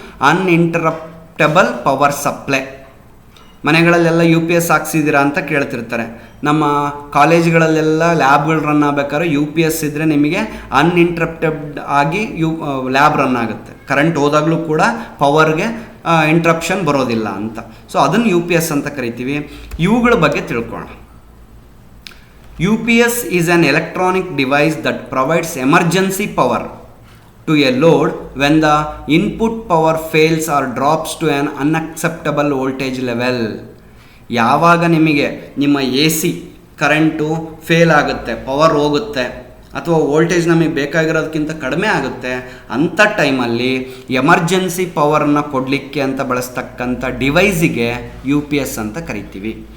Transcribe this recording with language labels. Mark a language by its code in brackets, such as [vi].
[kn] ಅನ್ಇಂಟರಪ್ಟೆಬಲ್ power supply. ಮನೆಗಳಲ್ಲೆಲ್ಲ UPS ಹಾಕ್ಸಿದ್ದೀರಾ ಅಂತ ಕೇಳ್ತಿರ್ತಾರೆ. ನಮ್ಮ ಕಾಲೇಜ್ಗಳಲ್ಲೆಲ್ಲ ಲ್ಯಾಬ್ಗಳು run ಆಗಬೇಕಾದ್ರೆ UPS ಇದ್ದರೆ ನಿಮಗೆ ಅನ್ಇಂಟ್ರಪ್ಟೆಡ್ ಆಗಿ ಲ್ಯಾಬ್ ರನ್ ಆಗುತ್ತೆ. ಕರೆಂಟ್ ಹೋದಾಗಲೂ ಕೂಡ ಪವರ್ಗೆ ಇಂಟ್ರಪ್ಷನ್ ಬರೋದಿಲ್ಲ ಅಂತ. ಸೊ ಅದನ್ನು UPS ಅಂತ ಕರಿತೀವಿ. ಇವುಗಳ ಬಗ್ಗೆ ತಿಳ್ಕೊಳ್ಳೋಣ. [en] UPS is an electronic device that provides emergency power to a load when the input power fails or drops to an unacceptable voltage level. [kn] ಯಾವಾಗ ನಿಮಗೆ ನಿಮ್ಮ AC ಕರೆಂಟು ಫೇಲ್ ಆಗುತ್ತೆ, ಪವರ್ ಹೋಗುತ್ತೆ, ಅಥವಾ ವೋಲ್ಟೇಜ್ ನಮಗೆ ಬೇಕಾಗಿರೋದಕ್ಕಿಂತ ಕಡಿಮೆ ಆಗುತ್ತೆ, ಅಂಥ ಟೈಮಲ್ಲಿ ಎಮರ್ಜೆನ್ಸಿ ಪವರನ್ನು ಕೊಡಲಿಕ್ಕೆ ಅಂತ ಬಳಸ್ತಕ್ಕಂಥ ಡಿವೈಸಿಗೆ UPS ಅಂತ ಕರಿತೀವಿ.